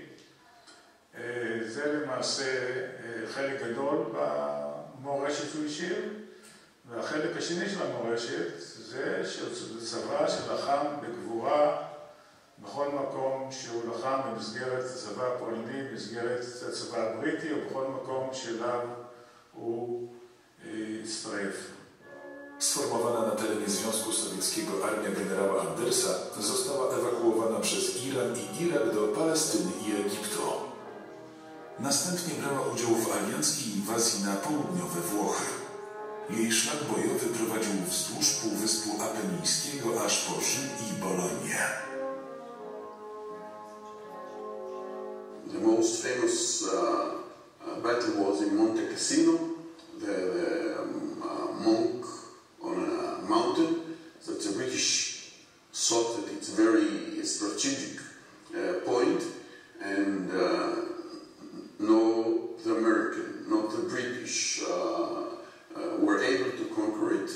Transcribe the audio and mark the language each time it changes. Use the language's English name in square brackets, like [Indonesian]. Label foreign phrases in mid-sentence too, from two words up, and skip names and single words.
[Hebrew] זה למעשה חלק גדול במורשת שהוא השאיר, והחלק השני של המורשת זה צבא שלחם בגבורה בכל מקום שהוא לחם במסגרת הצבא הפולני, במסגרת הצבא הבריטי, או בכל מקום שאליו הוא הצטרף. [Polish] Sformowana na terenie Związku Sowieckiego armia generała Andersa została ewakuowana przez Iran i Irak do Palestyny i Egiptu. Następnie brała udział w alianckiej inwazji na południowe Włochy. Jej szlak bojowy prowadził wzdłuż Półwyspu Apenińskiego aż po Rzym i Bolonię. [English] The most famous battle was in Monte Cassino. The monk on a mountain. So the British thought that it's a very strategic point, and no the American, not the British were able to conquer it.